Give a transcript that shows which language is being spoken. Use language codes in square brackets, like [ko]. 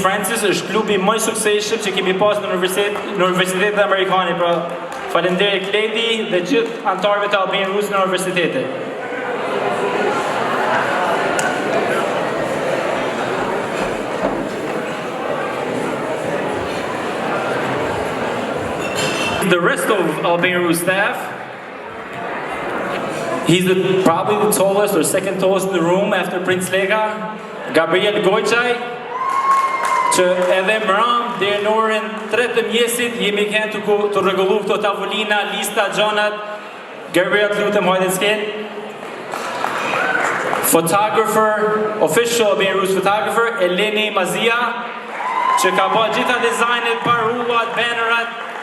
[sq] Francis është klubi më i suksesshëm që kemi pas në universitetet amerikane, pra falenderoj Kledi dhe gjithë anëtarëve të Albanian Roots në universitete. [en] The rest of Albanian Roots staff, he's probably the tallest or second tallest in the room after Prince Lega, Gabriel Gojçaj, që edhe mram [sq] deri në orën 3 të mjesit jemi këtu të rregullu këto tavolina, lista, gjonat. Gabriel, lutem hajde skenë. [en] Photographer, official Albanian Roots photographer, Eleni Mazia, që ka bërë gjitha dizajnet, parullat, bannerat.